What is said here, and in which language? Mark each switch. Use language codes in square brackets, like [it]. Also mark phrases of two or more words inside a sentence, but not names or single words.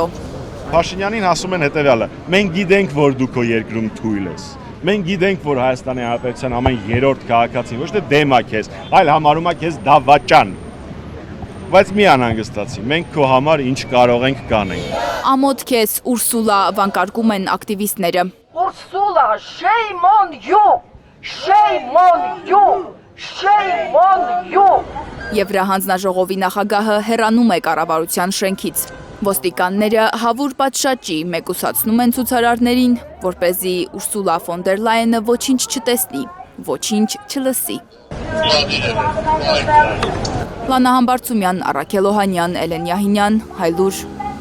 [hy] Փաշինյանին ասում են հետևյալը. մենք գիտենք, որ դու քո երկրում թույլ ես։ Մենք գիտենք, որ Հայաստանի Հանրապետության ամեն երրորդ քաղաքացին ոչ թե դեմ է քեզ, այլ համարում է քեզ դավաճան։ Բայց մի անհանգստացի, մենք քո համար ինչ կարող ենք կանենք։ Ամոթ քեզ Ուրսուլա վանկարկում են ակտիվիստները։ Ուրսուլա, [en] shame on you! Shame on you! Shame on you! [hy] Եվրահանձնաժողովի նախագահը հեռանում է կառավարության շենքից։ Ոստիկանները հավուր պատշաճի մեկուսացնում են ցուցարարներին, որպեսզի Ուրսուլա ֆոն դեր Լայենը ոչինչ չտեսնի, ոչինչ չլսի։ Լանա Համբարձումյան, Առաքել Օհանյան, Էլեն Յահինյան, Հայլուր։